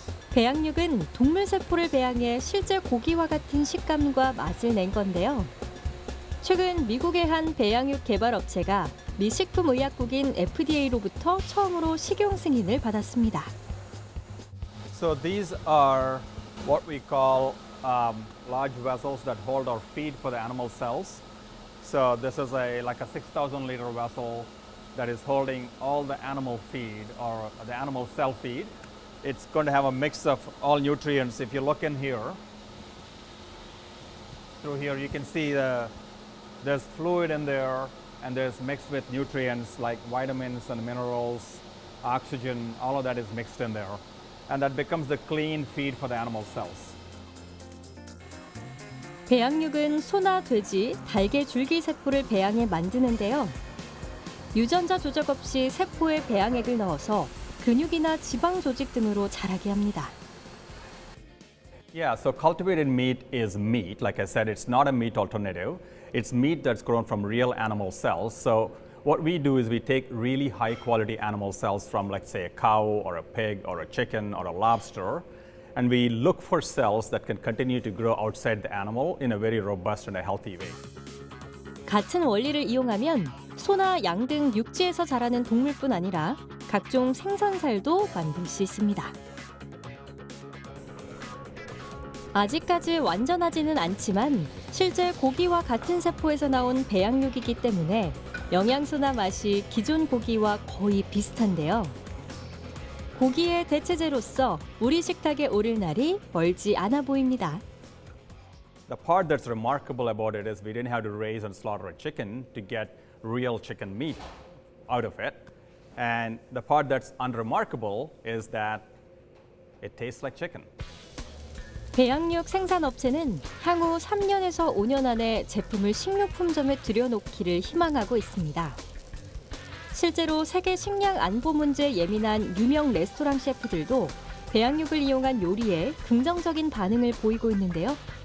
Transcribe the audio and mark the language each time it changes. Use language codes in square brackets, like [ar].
[ko] 배양육은 동물 세포를 배양해 실제 고기와 같은 식감과 맛을 낸 건데요. 최근 미국의 한 배양육 개발 업체가 미 식품의약국인 FDA로부터 처음으로 식용 승인을 받았습니다. [en] So these are what we call large vessels that hold our feed for the animal cells. So this is like a 6,000 liter vessel that is holding all the animal feed or the animal cell feed. It's going to have a mix of all nutrients. If you look in here, through here you can see there's fluid in there and there's mixed with nutrients like vitamins and minerals, oxygen, all of that is mixed in there. And that becomes the clean feed for the animal cells. [ko] 배양육은 소나 돼지, 닭의 줄기세포를 배양해 만드는데요. 유전자 조작 없이 세포에 배양액을 넣어서 근육이나 지방 조직 등으로 자라게 합니다. [en] Yeah, so cultivated meat is meat. Like I said, it's not a meat alternative. It's meat that's grown from real animal cells. So what we do is we take really high quality animal cells from, let's say, a cow or a pig or a chicken or a lobster, and we look for cells that can continue to grow outside the animal in a very robust and a healthy way. [ko] 같은 원리를 이용하면 소나 양 등 육지에서 자라는 동물뿐 아니라 각종 생선살도 만들 수 있습니다. 아직까지 완전하지는 않지만 실제 고기와 같은 세포에서 나온 배양육이기 때문에 영양소나 맛이 기존 고기와 거의 비슷한데요. 고기의 대체제로서 우리 식탁에 오를 날이 멀지 않아 보입니다. [en] The part that's remarkable about it is we didn't have to raise and slaughter a chicken to get real chicken meat out of it. And the part that's unremarkable is that it tastes like chicken. [ko] 배양육 생산업체는 향후 3년에서 5년 안에 제품을 식료품점에 들여놓기를 희망하고 있습니다. 실제로 세계 식량 안보 문제에 예민한 유명 레스토랑 셰프들도 배양육을 이용한 요리에 긍정적인 반응을 보이고 있는데요.